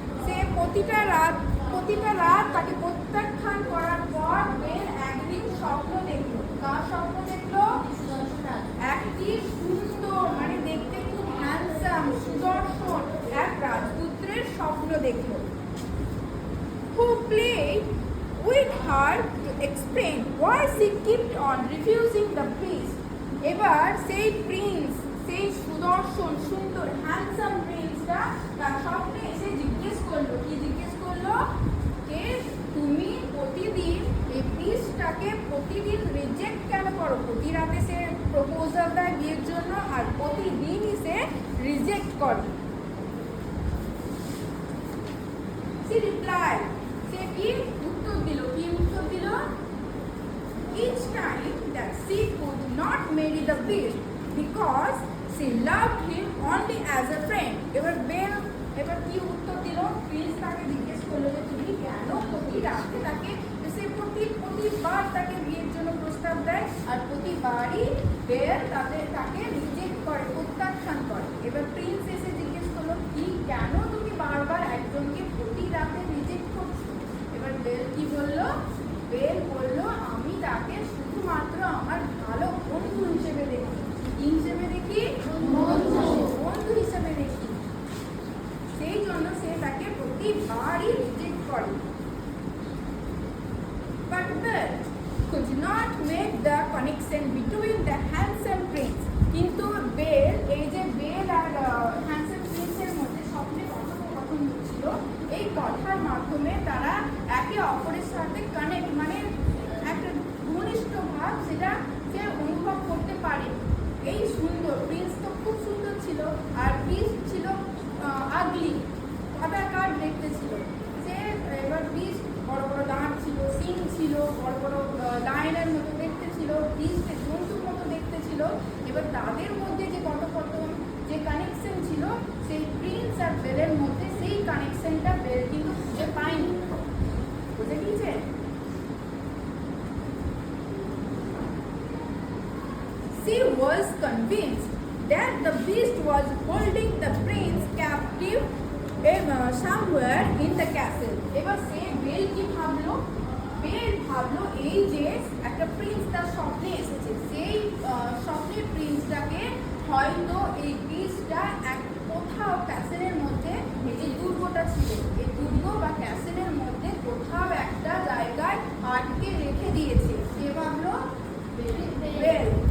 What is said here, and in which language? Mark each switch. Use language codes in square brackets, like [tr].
[bn] সে প্রতিটা রাত তাকে প্রত্যাখ্যান করার পর বেল একদিন স্বপ্ন দেখলো। কার স্বপ্ন দেখলো? একটি সুন্দর, মানে দেখতে খুব হ্যান্ডসাম, সুদর্শন এক রাজপুত্রের স্বপ্ন দেখলো। [en] Who played with her to explain why she kept on refusing the priest. [bn] এবার সেই প্রিন্স, সেই সুদর্শন সুন্দর হ্যান্ডসাম প্রিন্সটা তার স্বপ্নে এসে জিজ্ঞেস করলো। কি জিজ্ঞেস করলো? যে তুমি প্রতিদিন এই প্রিস্টটাকে প্রতিদিন রিজেক্ট কেন করো? প্রতি রাতে সে প্রপোজাল দেয় বিয়ের জন্য, আর প্রতিদিনই সে রিজেক্ট করে। [en] She replied, [bn] সে কি উত্তর দিল? কি উত্তর দিল? [en] Each time that she could not marry the beast because she loved him only as a friend. [bn] এবার কি উত্তর দিল? প্রিন্স তাকে জিজ্ঞেস করলো যে তুমি কেন প্রতি রাতে তাকে, সে প্রতিবার তাকে বিয়ের জন্য প্রস্তাব দেয়, আর প্রতিবারই বেল তাকে রিজেক্ট করে, প্রত্যাখ্যান করে। এবার প্রিন্স এসে জিজ্ঞেস করলো কি কেন তুমি বারবার একজনকে প্রতি রাতে রিজেক্ট করছো? এবার বেল কি বললো? বেল বললো আমি তাকে শুধুমাত্র আমার ভালো বন্ধু হিসেবে দেখি। কি হিসেবে দেখি? বন্ধু হিসেবে দেখি। সেই জন্য সে তাকে প্রতিবারই রিজেক্ট করে। [en] But Belle could not make the connection between the handsome prince. [bn] কিন্তু বেল, এই যে বেল আর হ্যান্ডসাম প্রিন্সের মধ্যে স্বপ্নে কথোপকথন হচ্ছিল, এই কথার মাধ্যমে তারা একে অপরের সাথে কানেক্ট, মানে একটা ঘনিষ্ঠ ভাব সেটা সে অনুভব করতে পারে। এই সুন্দর প্রিন্স তো খুব সুন্দর ছিল, আর বিস্ট ছিল আগলি, কাদাকার দেখতে ছিল। সে এবার বিস্ট বড় বড় দাঁত ছিল, সিং ছিল, বড় বড় লায়নের মতো দেখতে ছিল, বিস্ট জন্তুর মতো দেখতে ছিল। এবার তাদের মধ্যে যে কথোপকথন, যে কানেকশন ছিল, সেই প্রিন্স আর বেলের মধ্যে সেই কানেকশনটা বেল কিন্তু খুঁজে পায়নি। বুঝে গিয়েছে? [en] She was convinced that the beast was holding the prince captive somewhere in the castle. [bn] এবার সে বেল কি ভাবলো? বেল ভাবলো এই যে একটা প্রিন্স তার স্বপ্নে এসেছে, সেই স্বপ্নের প্রিন্সটাকে হয়তো এই বিস্টটা কোথাও ক্যাসেলের মধ্যে, এই যে দুর্গটা ছিল, এই দুর্গ বা ক্যাসেলের মধ্যে কোথাও একটা জায়গায় আটকে রেখে দিয়েছে। কে ভাবলো? বেল।